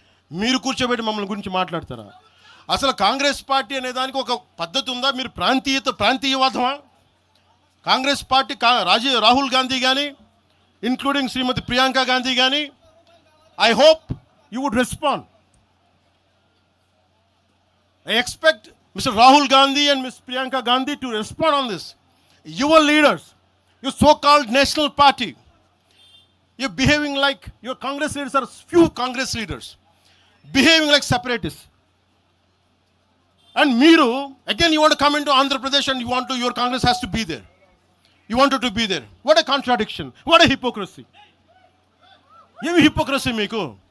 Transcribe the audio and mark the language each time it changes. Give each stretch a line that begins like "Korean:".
Telugu: మీరు కూర్చోబెట్టి మమ్మల్ని గురించి మాట్లాడతారా? అసలు కాంగ్రెస్ పార్టీ అనే దానికి ఒక పద్ధతి ఉందా? మీరు ప్రాంతీయవాదమా? కాంగ్రెస్ పార్టీ రాహుల్ గాంధీ కానీ, ఇంక్లూడింగ్ శ్రీమతి ప్రియాంక గాంధీ కానీ,
English: I hope you would respond. I expect Mr. Rahul Gandhi and Ms. Priyanka Gandhi to respond on this. Your leaders, your so-called national party, you're behaving like, your Congress leaders are few Congress leaders, behaving like separatists. And Meeru, again you want to come into Andhra Pradesh and your Congress has to be there. You wanted to be there. What a contradiction. What a hypocrisy.
Telugu: ఏమి hypocrisy మీకు?